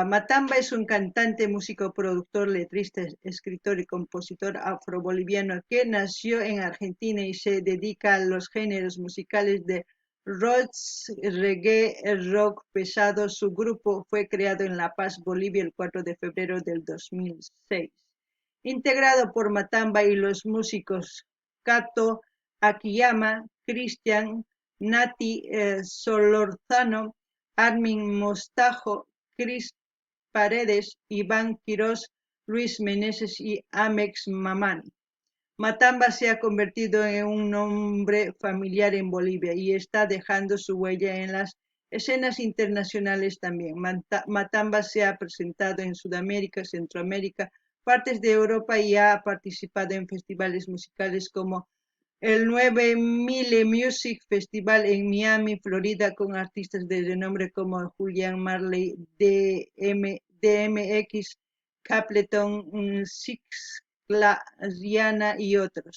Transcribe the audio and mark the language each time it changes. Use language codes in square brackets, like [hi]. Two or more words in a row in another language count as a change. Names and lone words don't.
[es] Matamba es un cantante, músico, productor, letrista, escritor y compositor afroboliviano que nació en Argentina y se dedica a los géneros musicales de rock, reggae, rock pesado. Su grupo fue creado en La Paz, Bolivia, el 4 de febrero del 2006. Integrado por Matamba y los músicos Cato Akiyama, Cristian, Nati Solorzano, Armin Mostajo, Cris Paredes, Iván Quirós, Luis Meneses y Amex Mamani. Matamba se ha convertido en un nombre familiar en Bolivia y está dejando su huella en las escenas internacionales también. Matamba se ha presentado en Sudamérica, Centroamérica, partes de Europa y ha participado en festivales musicales como el 9000 Music Festival en Miami, Florida, con artistas de renombre como Julian Marley, DMX, Capleton, Six, Rihanna y otros.